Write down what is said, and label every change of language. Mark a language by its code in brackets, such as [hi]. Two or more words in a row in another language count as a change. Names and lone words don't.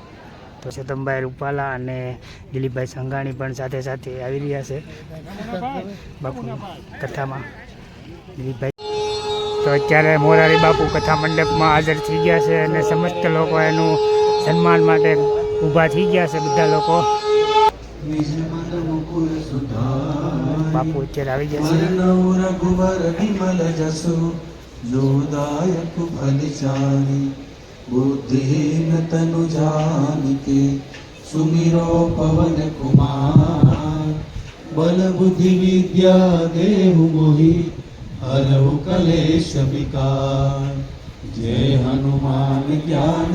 [gu] તો ચેતનભાઈ રૂપાલા અને દિલીપભાઈ સંઘાણી પણ સાથે સાથે આવી રહ્યા છે બાપુની કથામાં. દિલીપભાઈ તો અત્યારે મોરારી બાપુ કથા મંડપમાં હાજર થઈ ગયા છે અને સમસ્ત લોકો એનું સન્માન માટે ઊભા થઈ ગયા છે. બધા લોકો બાપુ અત્યારે આવી ગયા છે. [awa] रघुवर विमल जसु जोदायक फलचारी बुद्धिहीन तनु जानिके सुमिरो पवन कुमार बल बुद्धि विद्या देहु मोहि हरहु कलेश विकार जय हनुमान ज्ञान